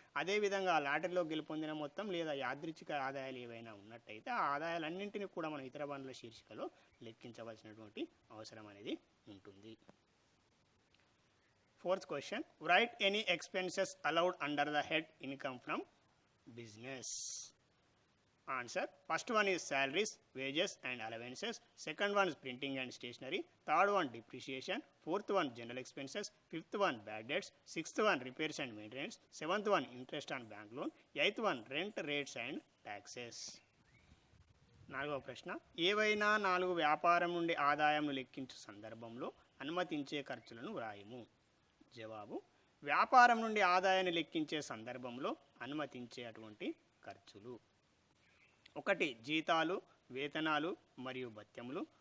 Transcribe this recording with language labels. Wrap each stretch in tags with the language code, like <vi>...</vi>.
<te>అదేవిధంగా లాటరీలో గెలుపొందిన మొత్తం లేదా యాదృచ్ఛిక ఆదాయాలు ఏవైనా ఉన్నట్టయితే ఆ ఆదాయాలన్నింటినీ కూడా మనం ఇతర వనరుల శీర్షికలో లెక్కించవలసినటువంటి అవసరం అనేది ఉంటుంది.</te> <en>Fourth question, right any expenses allowed under the head income from business. Answer. First one is salaries, wages and allowances. Second one is printing and stationery. Third one depreciation. Fourth one general expenses. Fifth one bad debts. Sixth one repairs and maintenance. Seventh one interest on bank loan. Eighth one rent rates and taxes.</en> <te>నాలుగవ ప్రశ్న, ఏవైనా 4 వ్యాపారం నుండి ఆదాయంను లెక్కించు సందర్భంలో అనుమతించే ఖర్చులను వ్రాయము. జవాబు, వ్యాపారం నుండి ఆదాయాన్ని లెక్కించే సందర్భంలో అనుమతించే అటువంటి ఖర్చులు: 1 జీతాలు, వేతనాలు మరియు భత్యములు.</te>